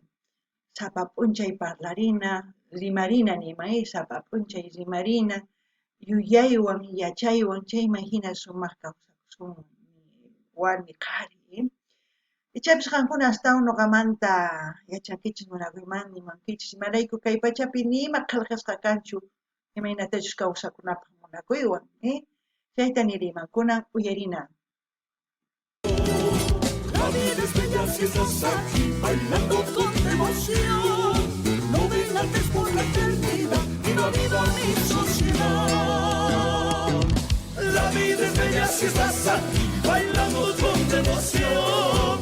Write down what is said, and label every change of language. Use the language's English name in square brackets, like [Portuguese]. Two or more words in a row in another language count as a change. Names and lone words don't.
[Quechua] Sapa p'unchay parlarina, rimarina nima, sapa p'unchay rimarina, yuyaywan, yachaywan, chayman hina sumaq kawsakusun warmi qhari. Ichaypis qankuna astawan nuqamanta yachankichis munakuyman nimankichis imarayku kay pachapi nima qillqasqa kanchu imaynatachus kawsakunapaq munakuywan, chayta nirimankuna uyarina. [Spanish] La vida es bella si estás aquí bailando con devoción. No ven antes por la eternidad, viva, viva mi sociedad. La vida es bella si estás aquí bailando con devoción.